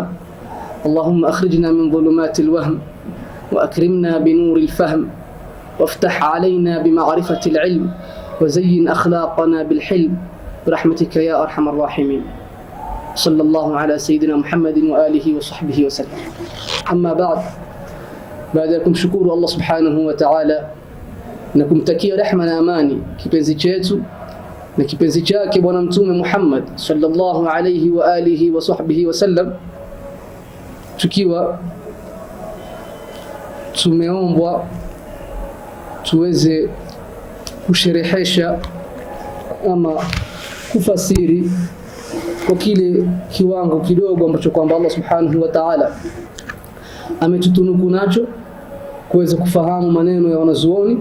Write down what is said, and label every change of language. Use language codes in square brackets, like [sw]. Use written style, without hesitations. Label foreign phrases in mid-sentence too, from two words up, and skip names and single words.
[ar] اللهم أخرجنا من ظلمات الوهم وأكرمنا بنور الفهم وافتح علينا بمعرفة العلم وزين أخلاقنا بالحلم برحمتك يا أرحم الراحمين. صلى الله على سيدنا محمد وآله وصحبه وسلم. أما بعد شكور الله سبحانه وتعالى [sw] na kumtakia rehema na amani kipenzi chetu na kipenzi chake bwana mtume Muhammad [ar] صلى الله عليه وآله وصحبه وسلم, [sw] tukiwa tumeombwa tuweze kusherehesha ama kufasiri kwa kile kiwango kidogo ambacho kwamba Allah [ar] سبحانه وتعالى [sw] ametutunuku nacho kuweza kufahamu maneno ya wanazuoni.